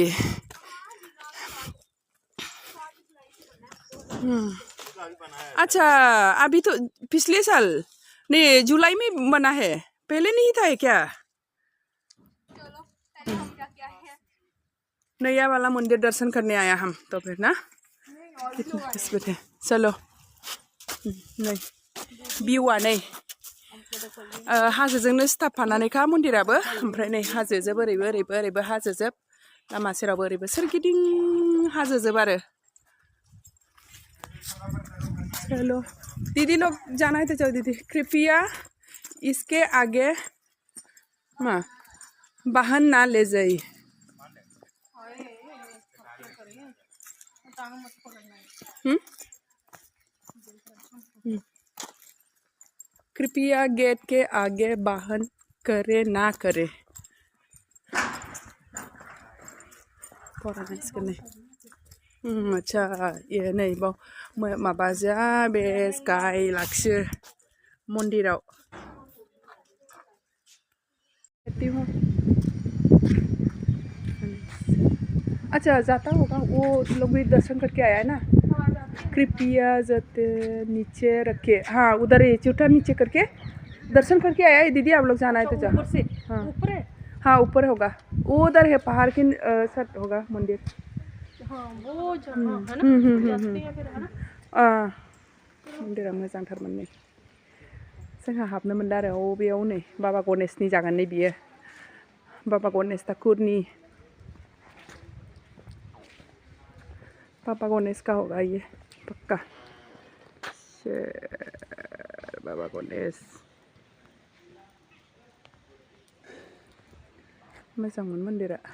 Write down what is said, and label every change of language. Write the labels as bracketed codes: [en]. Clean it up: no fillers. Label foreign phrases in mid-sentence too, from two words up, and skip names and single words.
[hi] अच्छा अभी तो पिछले साल नहीं जुलाई में बना है पहले नहीं था क्या नया वाला मंदिर दर्शन करने आया हम तो फिर ना कितना किस्मत है चलो [brx] नै भिउआ नै हाजोजोंनो सिथाबफानानैखा मन्दिराबो ओमफ्राय नै हाजोजोब ओरैबो हाजोजोब लामा सेरावबो ओरैबो सोरगिदिं हाजोजोब आरो [hi] चलो दीदी लोग जाना है तो चलो दीदी कृपया इसके आगे मा वाहन ना ले जाइए कृपया गेट के आगे वाहन करे ना करे [brx] अच्छा ये नै बाव माबाजा बे गाय लाखियो मन्दिराव [hi] अच्छा जाता होगा वो लोग भी दर्शन करके आया है ना कृपया जते नीचे रखे हाँ उधर ही चूटा नीचे करके दर्शन करके आया है दीदी आप लोग जाना है तो ऊपर से हाँ ऊपर है हाँ ऊपर होगा वो उधर है पहाड़ के साथ होगा मंदिर हाँ वो जगह है ना जाते हैं फिर है ना [brx] मंदिरा मोजांथारमोन नै जोंहा हाबनो मोनला आरो बेयाव नै बाबा गणेशनि जागोन नै बियो बाबा गणेश ठाकुरनि [hi] पापा गणेश का होगा ये पक्का [brx] बाबा गणेश मोजांमोन मन्दिरा